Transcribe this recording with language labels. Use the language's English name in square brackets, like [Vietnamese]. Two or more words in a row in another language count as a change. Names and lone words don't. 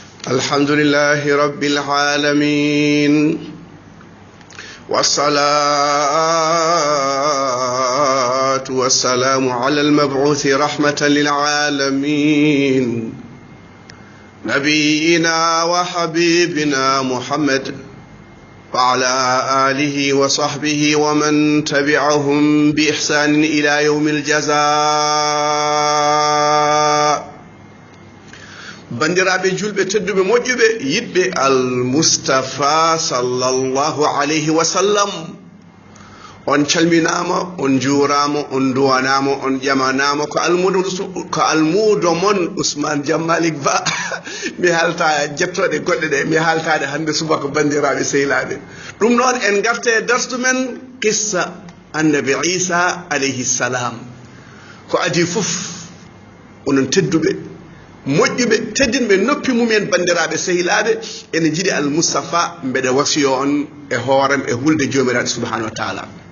[Arabic] الحمد لله رب العالمين والصلاة والسلام على المبعوث رحمة للعالمين نبينا وحبيبنا محمد وعلى آله وصحبه ومن تبعهم بإحسان إلى يوم الجزاء bandiraɓe [Fula] julɓe tedduɓe moƴƴuɓe yiɗɓe almustafa [Arabic] صلى الله عليه وسلم [Fula] on calminama on juurama on duwanama on ƴamanama ko almudo mon ousmane diammalik ba mi halta jettoɗe goɗɗe ɗe mi haltade hande subaka bandiraɓe sehilaɓe ɗum noon en garte darsu men [Arabic] قصة النبي عيسى عليه السلام [Fula] ko adi foof onon tedduɓe moƴƴuɓe teddinɓe noppi mumen bandiraɓe sehilaɓe ene jiiɗi almoustapha mbeɗe wasiyo on e hoorem e hulde jomiraɗo [Arabic] سبحانه وتعالى